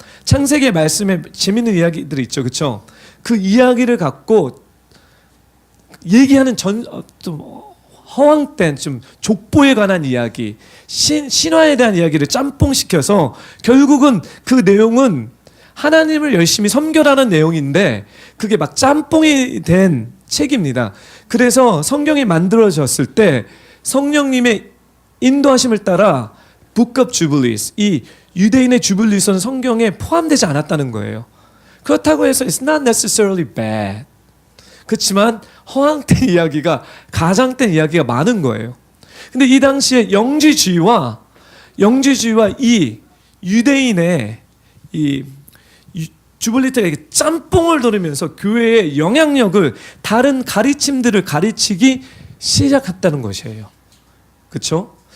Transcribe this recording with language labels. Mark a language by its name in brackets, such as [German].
[Korean] 창세기 말씀에 재밌는 이야기들이 있죠, 그렇죠? 그 이야기를 갖고 얘기하는 좀 허황된 좀 족보에 관한 이야기, 신화에 대한 이야기를 짬뽕시켜서 결국은 그 내용은 하나님을 열심히 섬겨라는 내용인데 그게 막 짬뽕이 된 책입니다. 그래서 성경이 만들어졌을 때 성령님의 인도하심을 따라 Book of Jubilees, 이 유대인의 주블리서는 성경에 포함되지 않았다는 거예요. 그렇다고 해서 [English] it's not necessarily bad. [Korean] 그렇지만 허황된 이야기가, 가장된 이야기가 많은 거예요. 근데 이 당시에 영지주의와 이 유대인의 이 주블리들에게 짬뽕을 들으면서 교회의 영향력을 다른 가르침들을 가르치기 시작했다는 것이에요. 그렇죠?